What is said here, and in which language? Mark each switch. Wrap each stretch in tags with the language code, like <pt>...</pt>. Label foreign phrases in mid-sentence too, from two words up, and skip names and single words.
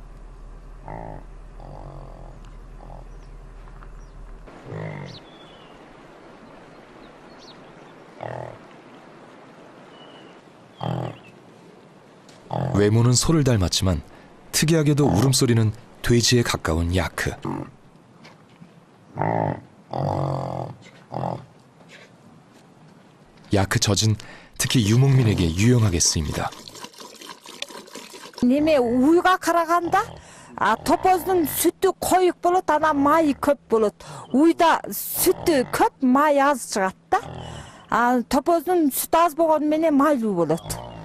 <ko>외모는 소를 닮았지만 특이하게도 울음소리는 돼지에 가까운 야크. 야크 젖은 특히 유목민에게 유용하게 쓰입니다.</ko> <ky>неме уйға қарағанда топоздың сүті қойық болады, ана майы көп болады. Уйда сүті көп, май аз шығады да. Топоздың сүті аз болғанменен майлы болады.</ky>